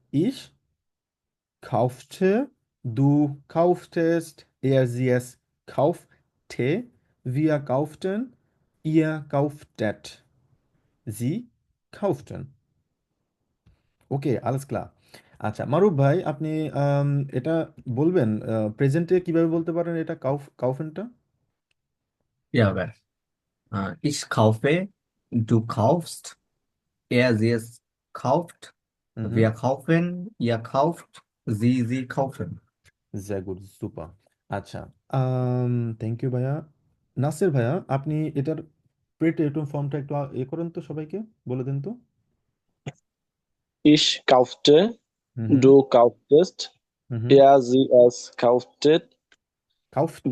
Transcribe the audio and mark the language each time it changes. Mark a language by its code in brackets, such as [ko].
[de] ইস kaufte, du kauftest, er, sie, es kaufte, wir kauften, ihr kauftet, sie kauften. [bn] ওকে, [de] alles klar। [bn] আচ্ছা, মারুফ ভাই, আপনি আম, এটা বলবেন প্রেজেন্টে কিভাবে বলতে পারেন এটা কাউফেনটা? [de] Ja, wer? Ich kaufe, du kaufst, er, sie es kauft, হুম, wir kaufen, ihr kauft, sie kaufen. sehr gut, super। [bn] আচ্ছা, থ্যাংক ইউ ভাইয়া। নাসির ভাইয়া, আপনি এটার প্রেটেরিটুম ফর্মটা একটু করেন তো, সবাইকে বলে দেন তো। [de] Ich kaufte, হুম হুম du kauftest, হুম হুম। er, sie, es kaufte, Kaufte,